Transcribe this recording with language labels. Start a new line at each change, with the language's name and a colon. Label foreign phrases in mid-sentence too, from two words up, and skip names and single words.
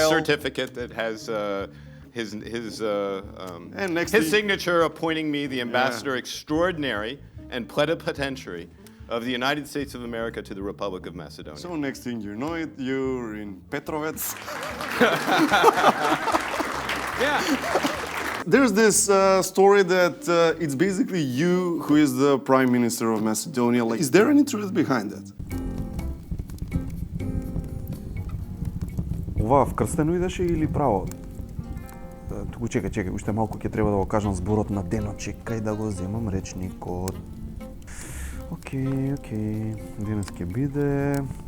English: nice certificate that has his signature appointing me the ambassador extraordinary and plenipotentiary of the United States of America to the Republic of Macedonia. So next thing you know it, you're in Petrovec. Yeah. There's this story that it's basically you who is the prime minister of Macedonia. Like, is there any truth behind that?
Macedonian: Ова вкрстено идеше или право? Туку чекај, уште малку ќе треба да го кажам зборот на денот, чекај да го земам речникот. Океј. Денес ќе биде...